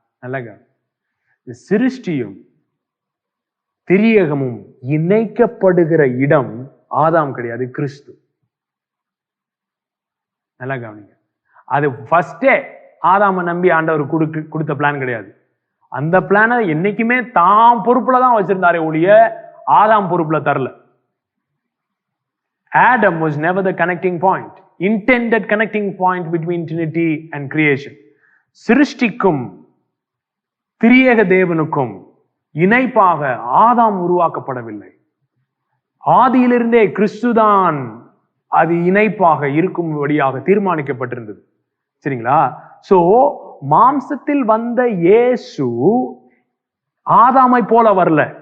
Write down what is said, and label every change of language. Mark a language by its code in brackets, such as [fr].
[ta] நல்ல சிருஷ்டியும் திரியகமும் இணைக்கப்படுகிற இடம் ஆதாம் கிடையாது, கிறிஸ்து. நல்லா கவனிங்க. அது ஃபர்ஸ்டே ஆதாம நம்பி ஆண்டவர் கொடுத்த பிளான் கிடையாது. அந்த பிளானை என்னைக்குமே தாம் பொறுப்புல தான் வச்சிருந்தாரே ஒழிய ஆதாம் பொறுப்புல தரல. [en] Adam was never the connecting point, intended connecting point between Trinity and creation. [ta] சிருஷ்டிக்கும் திரியேக தேவனுக்கும் இணைப்பாக ஆதாம் உருவாக்கப்படவில்லை. ஆதியிலிருந்தே கிறிஸ்துதான் அது இணைப்பாக இருக்கும்படியாக தீர்மானிக்கப்பட்டிருந்தது. சரிங்களா? சோ மாம்சத்தில் வந்த இயேசு ஆதாமை போல வரல.